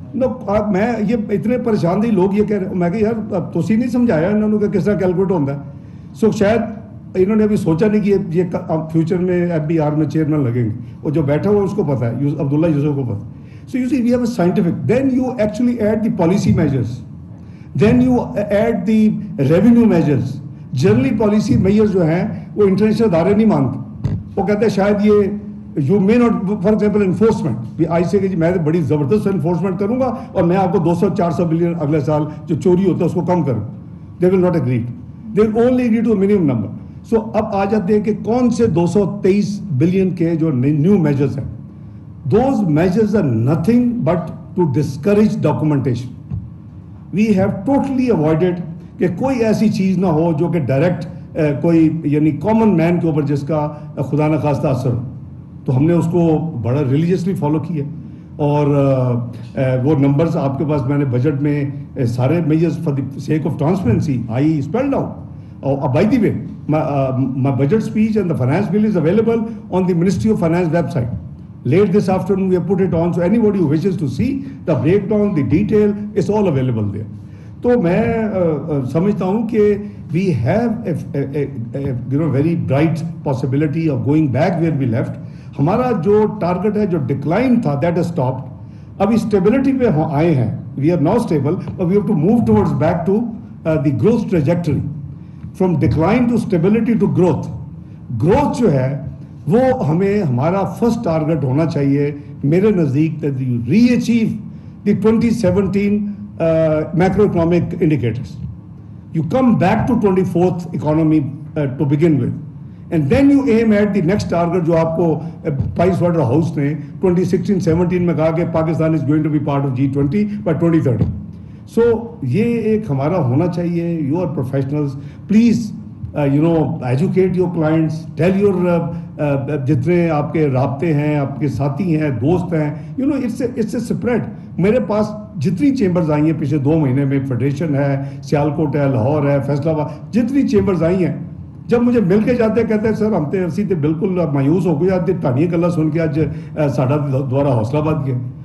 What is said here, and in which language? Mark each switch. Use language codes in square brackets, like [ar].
[ur] No, میں یہ اتنے پریشان تھی, لوگ یہ کہہ رہے ہیں, میں کہ یار تسی نہیں سمجھایا انہوں نے کہ کس طرح کیلکولیٹ ہوتا ہے. سو شاید انہوں نے ابھی سوچا نہیں کہ یہ فیوچر میں FBR میں چیئرمین لگیں گے, اور جو بیٹھا ہوا اس کو پتا ہے, عبداللہ یوسف کو پتا ہے. [en] So you see, we have a scientific. Then you actually add the policy measures. Then you add the revenue measures. [ur] Generally policy measures جو ہیں وہ انٹرنیشنل ادارے نہیں مانتے. وہ کہتے ہیں شاید یہ [en] you may not, for example enforcement. [ur] آج سے کہ میں بڑی زبردست انفورسمنٹ کروں گا اور میں آپ کو 200-400 بلین اگلے سال جو چوری ہوتا ہے اس کو کم کروں. [en] They will not agree. They will only agree to a minimum number. [ur] So اب آ جاتے ہیں کہ کون سے 223 بلین کے جو نیو میجرز ہیں. [en] Those measures are nothing but to discourage documentation. We have totally avoided [ur] کہ کوئی ایسی چیز نہ ہو جو کہ ڈائریکٹ کوئی یعنی کامن مین کے اوپر جس کا خدا نخواستہ اثر ہو. تو ہم نے اس کو بڑا ریلیجیسلی فالو کیا, اور وہ نمبرز آپ کے پاس میں نے بجٹ میں سارے measures [en] For the sake of transparency I spelled out. اور by the way my budget speech and the finance bill is available on the Ministry of Finance website. Late this afternoon we have put it on, so anybody who wishes to see the breakdown, the detail, it's all available there. [ur] تو میں سمجھتا ہوں کہ [en] we have a very bright possibility of going back where we left. [ur] ہمارا جو target ہے, جو decline تھا, [en] that has stopped. [ur] ابھی اسٹیبلٹی پہ آئے ہیں. [en] We are now stable, but we have to move towards back to the growth trajectory. From decline to stability to growth. [ur] Growth جو ہے وہ ہمیں ہمارا فرسٹ ٹارگٹ ہونا چاہیے میرے نزدیک, [en] that you re-achieve the 2017 macroeconomic indicators. You come back to 24th economy to begin with, and then you aim at the next target [ur] جو آپ کو Price Waterhouse نے 2016-17 میں کہا کہ [en] Pakistan is going to be part of G20 by 2030. [ur] سو یہ ایک ہمارا ہونا چاہیے. [en] you are professionals, please educate your clients, tell your [ur] جتنے آپ کے رابطے ہیں, آپ کے ساتھی ہیں, دوست ہیں, [en] It's a spread. [ur] میرے پاس جتنی چیمبرز آئی ہیں پچھلے 2 مہینے میں, فیڈریشن ہے, سیالکوٹ ہے, لاہور ہے, فیصلہ آباد, جتنی چیمبرز آئی ہیں, جب مجھے مل کے جاتے کہتے ہیں سر [pa] ہم تے اسی تے بالکل مایوس ہو گئے آج کہانیاں گلا سن کے, آج ساڈا دوبارہ حوصلہ بڑھ گیا.